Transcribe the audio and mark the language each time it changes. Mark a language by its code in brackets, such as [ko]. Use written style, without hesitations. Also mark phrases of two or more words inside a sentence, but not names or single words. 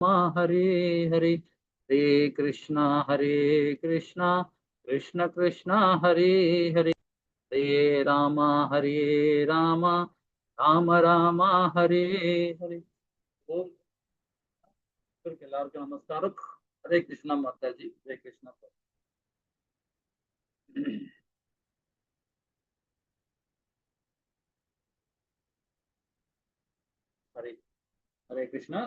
[sa] हरे हरे हरे कृष्णा कृष्ण कृष्ण हरे हरे हरे राम राम राम हरे हरे। [ta] எல்லாருக்கும் நமஸ்காரம். [hi] हरे कृष्णा माताजी, हरे कृष्णा. हरे हरे कृष्णा.